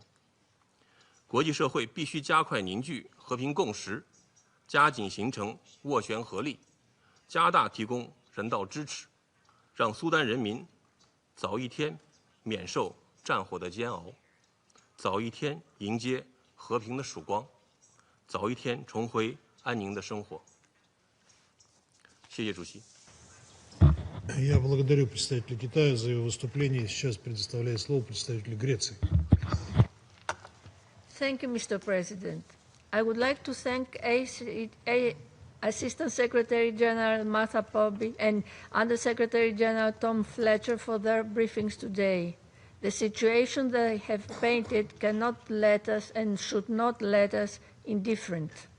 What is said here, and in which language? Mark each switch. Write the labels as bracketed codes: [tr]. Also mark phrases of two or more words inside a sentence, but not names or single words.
[zh] 国际社会必须加快凝聚和平共识，加紧形成斡旋合力，加大提供人道支持，让苏丹人民早一天免受战火的煎熬，早一天迎接和平的曙光，早一天重回安宁的生活。谢谢主席。 [ru] Я благодарю представителя Китая за его выступление. Сейчас предоставляю слово представителю Греции. [en] Thank you, Mr. President. I would like to thank Assistant Secretary General Martha Poby and Under Secretary General Tom Fletcher for their briefings today. The situation they have painted cannot let us and should not let us indifferent.